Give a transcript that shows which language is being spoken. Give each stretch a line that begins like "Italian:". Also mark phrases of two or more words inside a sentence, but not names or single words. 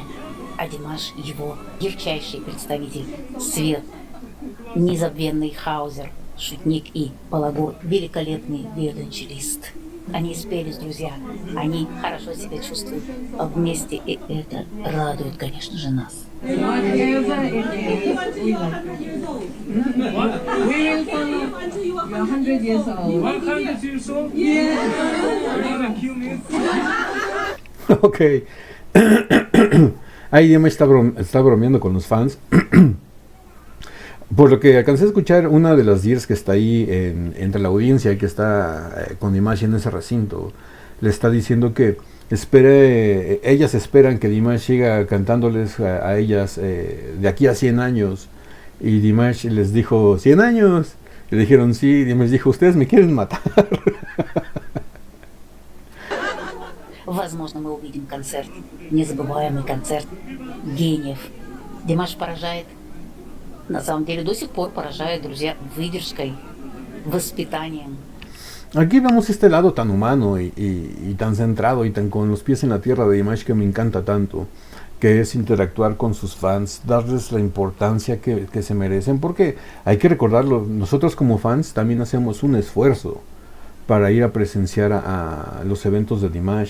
Russian: А Димаш – его ярчайший представитель, свет, незабвенный Хаузер, шутник и балагур, великолепный виолончелист. Они спелись, друзья, они хорошо себя чувствуют вместе, и это радует, конечно же, нас.
Spanish: Ok. Ahí Dimash está bromeando con los fans. Por lo que alcancé a escuchar, una de las dears que está ahí entre la audiencia que está con Dimash en ese recinto, le está diciendo que ellas esperan que Dimash siga cantándoles a ellas de aquí a 100 años. Y Dimash les dijo, ¿100 años? Le dijeron sí. Dimash dijo, ustedes me quieren matar.
Russian: Возможно, мы увидим концерт, незабываемый концерт гениев. Димаш поражает, на самом деле до сих пор поражает, друзья, выдержкой, воспитанием.
Spanish: Aquí vemos este lado tan humano y tan centrado y tan con los pies en la tierra de Dimash que me encanta tanto, que es interactuar con sus fans, darles la importancia que se merecen, porque hay que recordarlo, nosotros como fans también hacemos un esfuerzo para ir a presenciar a los eventos de Dimash.